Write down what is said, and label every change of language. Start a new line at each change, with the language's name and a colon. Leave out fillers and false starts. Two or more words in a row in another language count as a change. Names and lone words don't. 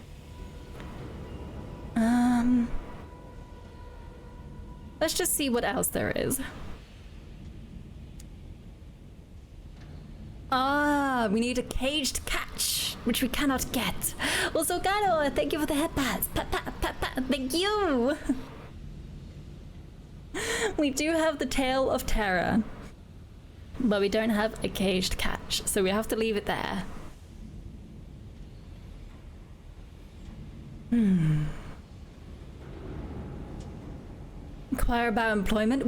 English: Let's just see what else there is. Ah, we need a caged catch, which we cannot get. Also, Gano, thank you for the headpads. Pat, pat, pat, pat, thank you. We do have the Tail of Terror, but we don't have a caged catch, so we have to leave it there. Inquire about employment.